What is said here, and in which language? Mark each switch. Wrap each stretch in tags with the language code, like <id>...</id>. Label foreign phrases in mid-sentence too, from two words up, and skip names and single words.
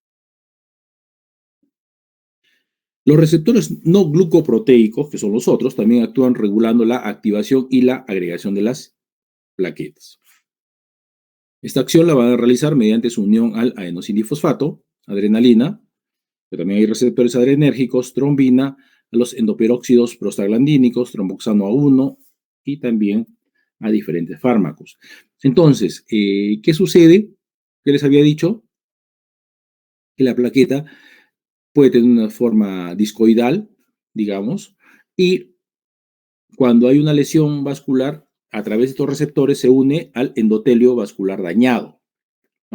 <es>Los receptores no glucoproteicos, que son los otros, también actúan regulando la activación y la agregación de las plaquetas. Esta acción la van a realizar mediante su unión al adenosindifosfato, adrenalina, pero también hay receptores adrenérgicos, trombina, a los endoperóxidos prostaglandínicos, tromboxano A1 y también a diferentes fármacos. Entonces, ¿qué sucede? ¿Qué les había dicho? Que la plaqueta puede tener una forma discoidal, digamos, y cuando hay una lesión vascular, a través de estos receptores se une al endotelio vascular dañado, ¿no?</es>